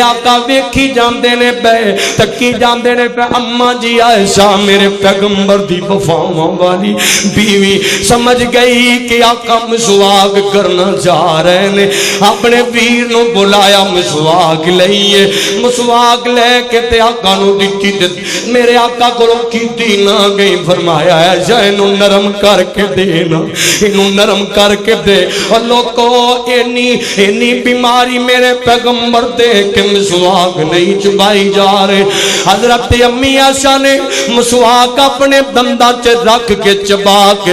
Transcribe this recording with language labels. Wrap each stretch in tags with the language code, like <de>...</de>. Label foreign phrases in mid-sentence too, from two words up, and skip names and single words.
<pa>آقا ویکھی جاندے نے پے تکی جاندے نے پے، اماں جی عائشہ میرے پیغمبر دی وفاواں والی بیوی سمجھ گئی کہ آقا مسواک کرنا چاہ رہے نے، اپنے ویر نو بلایا مسواک لئیے، مسواک لے کے تے آقا نو دتی تے میرے آقا کو کیتی نہ گئی، فرمایا عائشہ اینو نرم کر کے دینا، اینو نرم کر کے دے، اور لوگو اینی بیماری میرے پیغمبر دے کہ مسواک نہیں چبائی جا رہے، حضرت امی عائشہ نے مسواک اپنے دندہ چے رکھ کے چبا کے</pa>